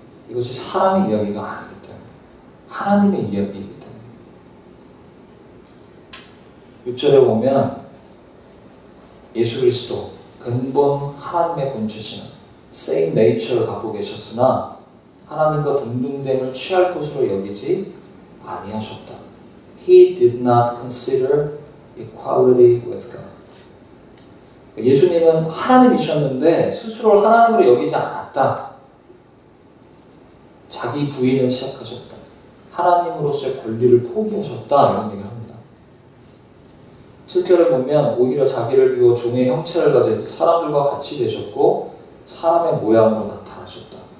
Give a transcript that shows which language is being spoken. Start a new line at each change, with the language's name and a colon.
Korean: 이것이 사람의 이야기가 아니기 때문에 하나님의 이야기이기 때문에 6절에 보면 예수 그리스도 근본 하나님의 본체시는
English: same nature
Korean: 를 갖고 계셨으나 하나님과 동등됨을 취할 것으로 여기지 아니하셨다.
English: He did not consider equality with God.
Korean: 예수님은 하나님이셨는데 스스로를 하나님으로 여기지 않았다. 자기 부인을 시작하셨다. 하나님으로서의 권리를 포기하셨다. 이런 얘기를 합니다. 7절에 보면 오히려 자기를 비워 종의 형체를 가져서 사람들과 같이 되셨고 사람의 모양으로 나타나셨다.